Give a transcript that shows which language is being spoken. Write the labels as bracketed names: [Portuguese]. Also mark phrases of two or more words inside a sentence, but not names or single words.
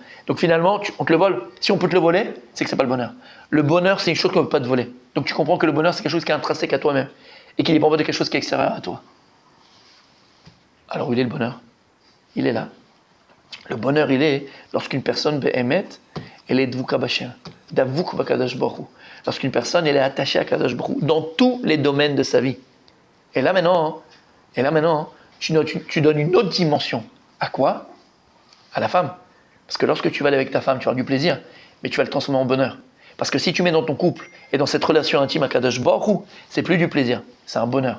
[French] Donc finalement, on te le vole. Si on peut te le voler, c'est que ce n'est pas le bonheur. Le bonheur, c'est une chose qu'on ne peut pas te voler. Donc tu comprends que le bonheur, c'est quelque chose qui est intrinsèque à toi-même, et qui dépend pas de quelque chose qui est extérieur à toi. Alors où il est le bonheur? Il est là. Le bonheur, il est lorsqu'une personne behemet, elle est [Hebrew] דבוקה בהשם, דבוק בקדוש ברוך הוא. [French] Lorsqu'une personne, elle est attachée à Kadosh Baruch Hu dans tous les domaines de sa vie. Et là maintenant, tu donnes une autre dimension. À quoi? À la femme. Parce que lorsque tu vas aller avec ta femme, tu auras du plaisir, mais tu vas le transformer en bonheur. Parce que si tu mets dans ton couple et dans cette relation intime à Kadosh Baruch Hu, c'est plus du plaisir, c'est un bonheur.